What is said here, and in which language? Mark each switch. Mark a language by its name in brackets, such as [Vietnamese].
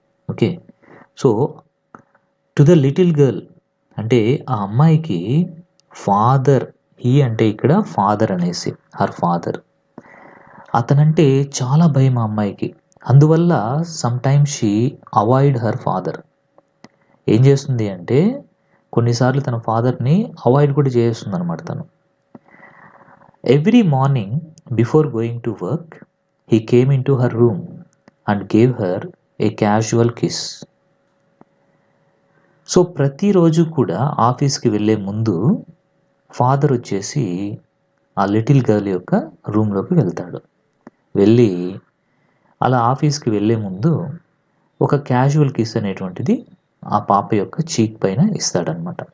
[Telugu] Okay, [English] so to the little girl [Telugu] అంటే ఆ అమ్మాయికి ఫాదర్, హీ అంటే ఇక్కడ ఫాదర్ అనేసి హర్ ఫాదర్, అతనంటే చాలా భయం ఆ అమ్మాయికి. అందువల్ల [English] Sometimes she avoid her father. [Telugu] ఏం చేస్తుంది అంటే కొన్నిసార్లు తన ఫాదర్ని అవాయిడ్ కూడా చేస్తుంది అనమాట తను. [English] Every morning before going to work he came into her room and gave her a casual kiss. [Telugu] So ప్రతిరోజు కూడా ఆఫీస్కి వెళ్ళే ముందు ఫాదర్ వచ్చేసి ఆ లిటిల్ గర్ల్ యొక్క రూమ్లోకి వెళ్తాడు. వెళ్ళి అలా ఆఫీస్కి వెళ్ళే ముందు ఒక క్యాజువల్ కిస్ అనేటువంటిది ఆ పాప యొక్క చీక్ పైన ఇస్తాడనమాట.